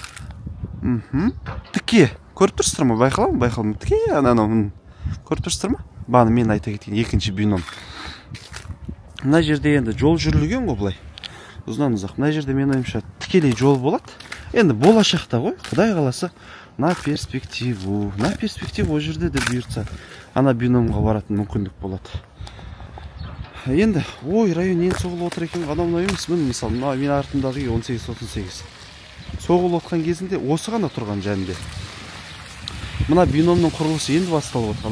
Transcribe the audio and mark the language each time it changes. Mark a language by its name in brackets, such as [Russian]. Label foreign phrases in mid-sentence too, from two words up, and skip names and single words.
[Kazakh] Тіке. Көріп тұрсыздар ма? Байқалам. Тіке, анау. Көріп тұрсыздар ма? Бағана мен айта кеткен екінші бином. Мына жерде енді жол жүрілген ғой былай. Ұзынан ұзақ. Мына жерде мен ойымша тікелей жол болады. Енді болашақта ғой, Құдай қаласа, [Russian] на перспективу [Kazakh] о жерде де бұйыртса, ана биномға баратын мүмкіндік болады. Енді, район ең соғылып отыр екен, адам емес. Мысалы, мен артымдағы 18-38. Соғылып отқан кезінде осы ғана тұрған жәнде. Мына биномның құрылысы енді басталып отқан.